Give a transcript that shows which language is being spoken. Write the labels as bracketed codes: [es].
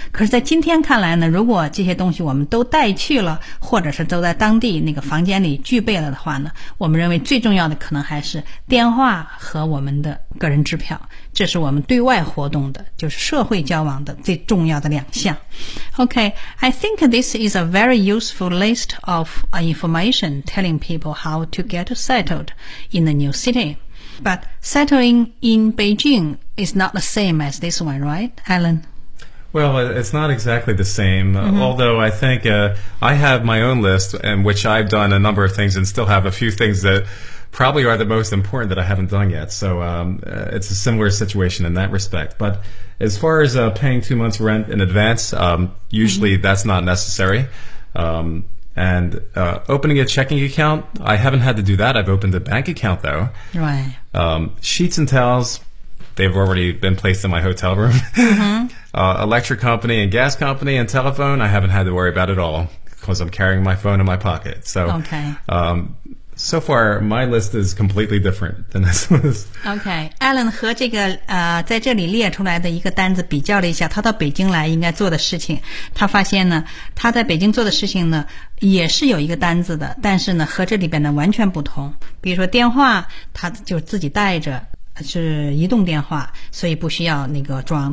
[zh] 可是在今天看来呢，如果这些东西我们都带去了，或者是都在当地那个房间里具备了的话呢，我们认为最重要的可能还是电话和我们的个人支票，这是我们对外活动的，就是社会交往的最重要的两项。 [en] OK, I think this is a very useful list of information telling people how to get settled in the new city. But settling in Beijing is not the same as this one, right, Alan? Well, it's not exactly the same,、mm-hmm. although I think、I have my own list in which I've done a number of things and still have a few things that... probably are the most important that I haven't done yet. So、it's a similar situation in that respect. But as far as、paying 2 months rent in advance,、usually、mm-hmm. that's not necessary. And、opening a checking account, I haven't had to do that. I've opened a bank account, though. Right.、 Sheets and towels, they've already been placed in my hotel room. Mm-hmm. Electric company and gas company and telephone, I haven't had to worry about at all because I'm carrying my phone in my pocket. So, okay. So far, my list is completely different than this one. [zh] Okay, Alan 和这个在这里列出来的一个单子比较了一下，他到北京来应该做的事情，他发现呢，他在北京做的事情呢，也是有一个单子的，但是呢，和这里边呢完全不同。比如说电话，他就自己带着。是移动电话，所以不需要那个装。